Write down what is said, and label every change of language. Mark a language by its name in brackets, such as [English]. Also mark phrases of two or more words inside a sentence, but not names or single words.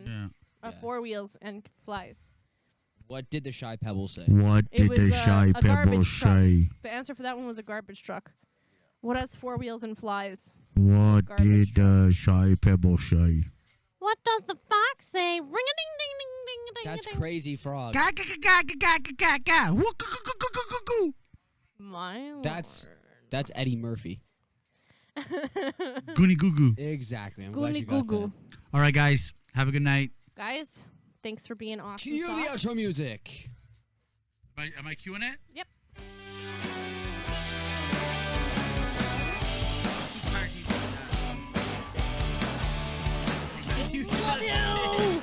[English] Yeah. Yeah. 4 wheels and flies. What did the shy pebble say? What It did was, the shy a pebble garbage truck. say? The answer for that one was a garbage truck. What has 4 wheels and flies? What Garbage the shy pebble say? What does the fox say? Ring a ding ding ding ding ding. That's ding. crazy frog. Ga ga ga ga ga ga ga ga. Woo, goo, goo, goo, goo, goo, goo. My That's- lord. That's Eddie Murphy. Goony goo goo. Exactly. I'm glad Goonie you got goo that. goo. All right, guys. Have a good night. Guys, thanks for being awesome. Cue the sauce. outro music. Am I queuing it? Yep. Love you.